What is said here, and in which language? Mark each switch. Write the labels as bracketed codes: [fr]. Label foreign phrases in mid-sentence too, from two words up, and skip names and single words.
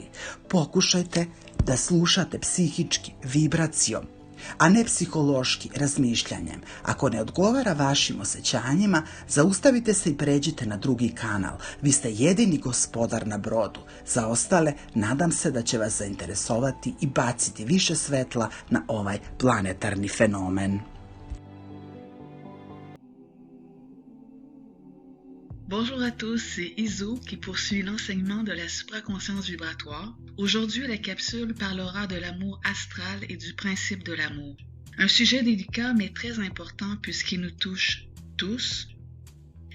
[sr] Pokušajte da slušate psihički, vibracijom, a ne psihološki, razmišljanjem. Ako ne odgovara vašim osjećanjima, zaustavite se i pređite na drugi kanal. Vi ste jedini gospodar na brodu. Za ostale, nadam se da će vas zainteresovati i baciti više svetla na ovaj planetarni fenomen. [fr] Bonjour à tous, c'est Iso qui poursuit l'enseignement de la supraconscience vibratoire. Aujourd'hui, la capsule parlera de l'amour astral et du principe de l'amour. Un sujet délicat mais très important puisqu'il nous touche tous.